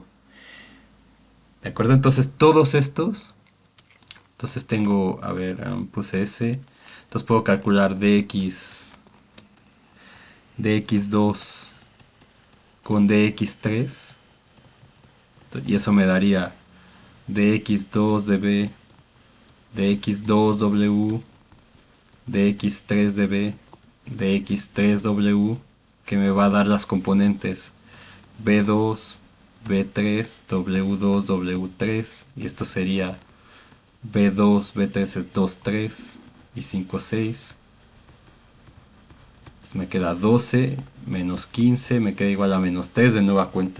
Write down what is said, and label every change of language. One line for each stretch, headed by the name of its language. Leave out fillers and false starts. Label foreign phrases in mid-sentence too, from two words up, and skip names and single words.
Spanish: ¿De acuerdo? Entonces todos estos. Entonces tengo, a ver, puse S. Entonces puedo calcular dx2 con dx3. Y eso me daría dx2db, dx2w, dx3db, dx3w, que me va a dar las componentes b2, b3, w2, w3. Y esto sería b2, b3 es 2, 3 y 5, 6. Pues me queda 12 menos 15, me queda igual a menos 3 de nueva cuenta.